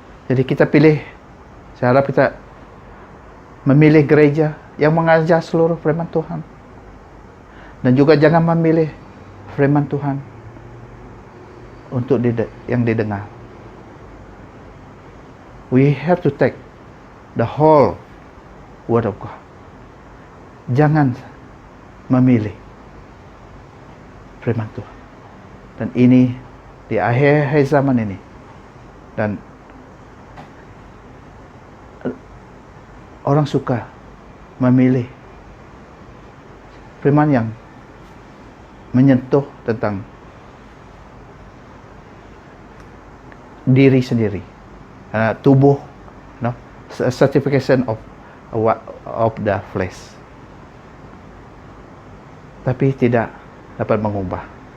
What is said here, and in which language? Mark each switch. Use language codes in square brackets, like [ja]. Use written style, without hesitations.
[id] Jadi kita pilih, saya harap kita memilih gereja yang mengajar seluruh firman Tuhan, dan juga jangan memilih firman Tuhan untuk yang didengar. [en] We have to take the whole word of God. [id] Jangan memilih firman Tuhan. Dan ini di akhir zaman ini, dan orang suka memilih firman yang menyentuh tentang diri sendiri, tubuh, [en] certification of the flesh, [id] tapi tidak dapat mengubah.